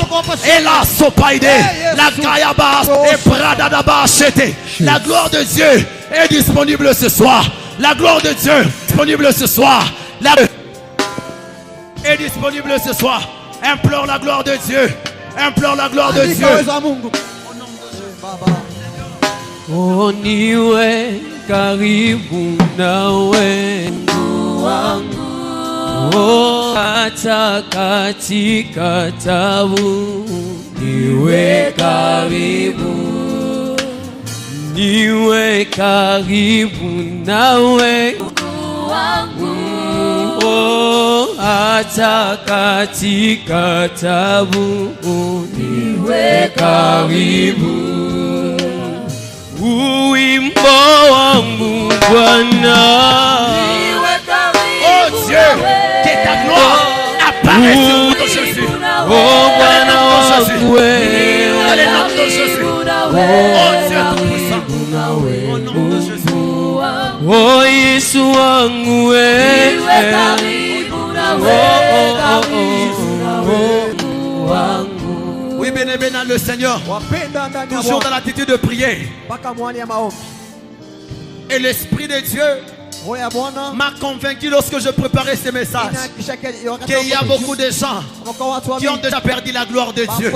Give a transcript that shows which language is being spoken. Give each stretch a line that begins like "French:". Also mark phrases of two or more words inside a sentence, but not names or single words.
French: Et la sopaide, la kayaba et bradadaba achete. La gloire de Dieu est disponible ce soir. La gloire de Dieu est disponible ce soir. Est disponible ce soir. Implore la gloire de Dieu. Implore la gloire de Dieu.
Swahili: Oh, niwe karibu nawe wangu. Oh, hata katika tabu niwe karibu. Niwe karibu nawe wangu. Oh, hata katika tabu niwe karibu. Uwimbo wangu Bwana,
French: oh Dieu, que ta gloire apparaisse au nom de Jésus.
Swahili: Oh Bwana wangu,
French: dans le nom de Jésus. Oh Dieu tout-puissant, au nom de Jésus.
Swahili: Oh Yesu wangu,
French: oui, bien-aimé dans le Seigneur, toujours dans l'attitude de prier. Et l'Esprit de Dieu m'a convaincu lorsque je préparais ces messages qu'il y a beaucoup de gens qui ont déjà perdu la gloire de Dieu.